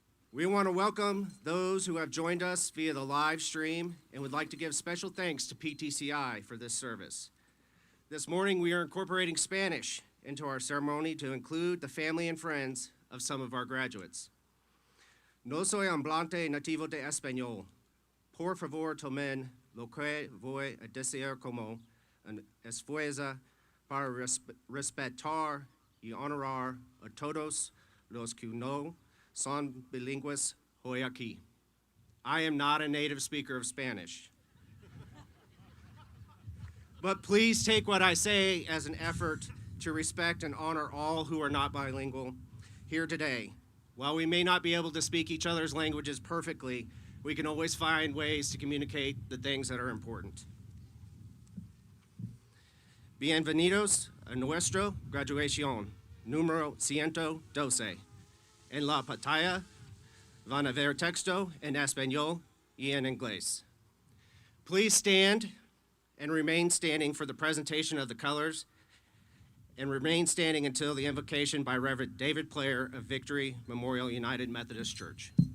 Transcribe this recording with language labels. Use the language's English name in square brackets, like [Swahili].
[English] We want to welcome those who have joined us via the live stream and would like to give special thanks to PTCI for this service. This morning we are incorporating Spanish into our ceremony to include the family and friends of some of our graduates. [Spanish] No soy hablante nativo de español. Por favor, tomen lo que voy a decir como un esfuerzo para respetar y honorar a todos los que no son bilingües hoy aquí. [English] I am not a native speaker of Spanish. But please take what I say as an effort to respect and honor all who are not bilingual here today. While we may not be able to speak each other's languages perfectly, we can always find ways to communicate the things that are important. [Spanish] Bienvenidos a nuestra graduación, número 112. En la pantalla van a ver texto en español y en inglés. [English] Please stand and remain standing for the presentation of the colors, and remain standing until the invocation by Reverend David Player of Victory Memorial United Methodist Church.